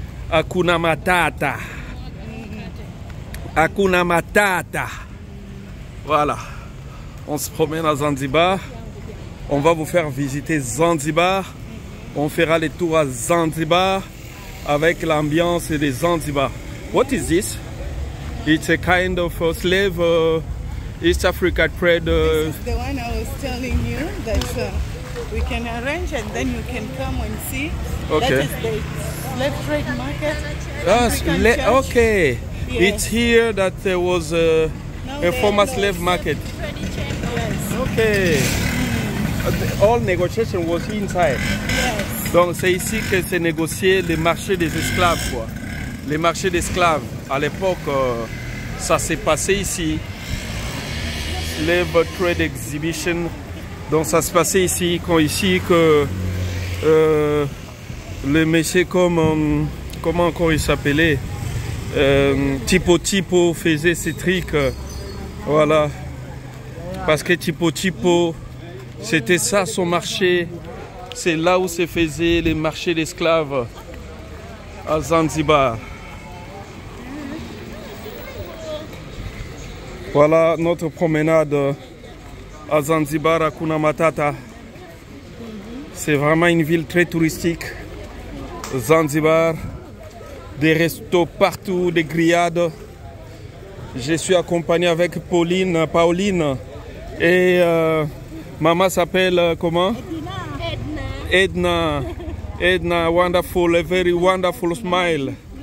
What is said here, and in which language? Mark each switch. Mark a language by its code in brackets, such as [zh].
[sw] Hakuna Matata. Hakuna Matata. [fr] Voilà, on se promène à Zanzibar. On va vous faire visiter Zanzibar. On fera les tours à Zanzibar avec l'ambiance des Zanzibar. [en] What is this? It's a kind of slave East Africa trade. This is the one I was telling you that we can arrange and then you can come and see. Okay. That is the slave trade market. Okay. Yes. It's here that there was a former slave market. Yes. Okay. All negotiation was inside. Yes. [fr] Donc c'est ici que s'est négocié les marchés des esclaves, quoi. Les marchés d'esclaves. À l'époque, ça s'est passé ici. [en] Slave Trade Exhibition. [fr] Donc ça se passait ici, que le monsieur comme comment encore il s'appelait, Tipo faisait ces trucs. Voilà. Parce que Tipo c'était ça son marché. C'est là où se faisaient les marchés d'esclaves à Zanzibar. Voilà notre promenade à Zanzibar, à Hakuna Matata. C'est vraiment une ville très touristique. Zanzibar, des restos partout, des grillades. Je suis accompagné avec Pauline et maman s'appelle comment? [en] Edna, wonderful, a very wonderful smile.